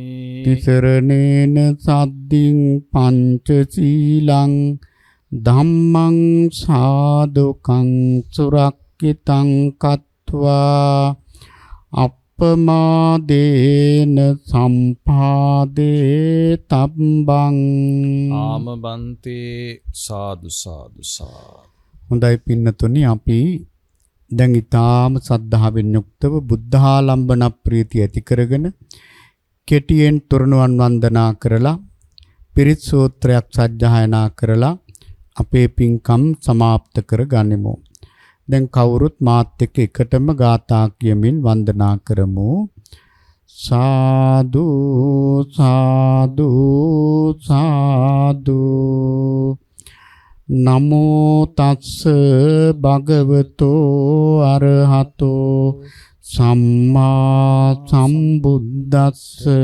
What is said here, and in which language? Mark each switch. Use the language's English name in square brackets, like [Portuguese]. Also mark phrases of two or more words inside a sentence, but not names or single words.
[Pali] තිසරණේන සද්දින් පංචශීලං ධම්මං සාදුකං සුරක්ඛිතං කତ୍වා අප්පමාදේන සම්පාදේ තබ්බං ආමබන්තේ සාදු සාදු සාදු [Sinhala] හොඳයි පින්නතුනි අපි දැන් ඊටාම සද්ධාවෙන් යුක්තව බුද්ධාලම්බන ප්‍රීතිය ඇති කරගෙන කෙටියෙන් තුරණුවන් වන්දනා කරලා පිරිත් සූත්‍රයක් සජ්ජායනා කරලා අපේ පින්කම් સમાપ્ત කරගනිමු. දැන් කවුරුත් මාත් එක්ක එකටම ගාථා කියමින් වන්දනා කරමු. [Pali] සාදු සාදු සාදු නමෝ තස්ස භගවතෝ අරහතෝ සම්මා සම්බුද්දස්ස